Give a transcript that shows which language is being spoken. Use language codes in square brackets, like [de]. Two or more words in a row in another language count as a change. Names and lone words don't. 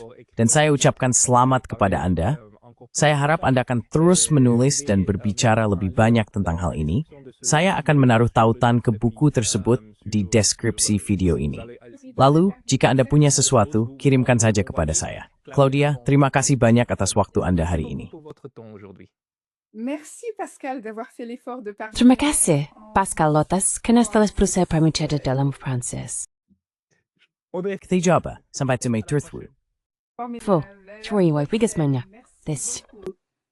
[id] Dan saya ucapkan selamat kepada Anda. Saya harap Anda akan terus menulis dan berbicara lebih banyak tentang hal ini. Saya akan menaruh tautan ke buku tersebut di deskripsi video ini. Lalu, jika Anda punya sesuatu, kirimkan saja kepada saya. Claudia, terima kasih banyak atas waktu Anda hari ini. [fr] Merci Pascal d'avoir fait l'effort de parler. [id] Terima kasih, Pascal Lotas, karena telah berusaha berbicara dalam Prancis. Kita coba, sampai jumpa terus. Fu, terima kasih banyak.